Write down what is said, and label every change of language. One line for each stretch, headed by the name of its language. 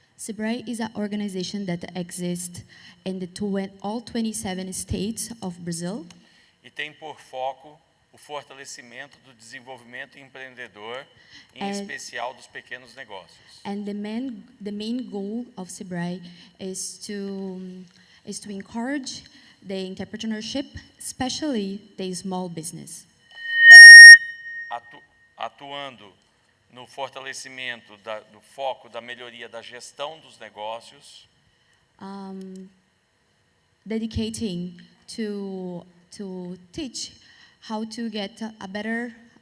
English: SEBRAE is an organization that exists in all 27 states of Brazil.
Portuguese: E tem por foco o fortalecimento do desenvolvimento empreendedor, em especial dos pequenos negócios.
English: And the main goal of SEBRAE is to encourage the entrepreneurship, especially the small business.
Portuguese: Atuando no fortalecimento do foco da melhoria da gestão dos negócios,
English: Dedicating to teach how to get a better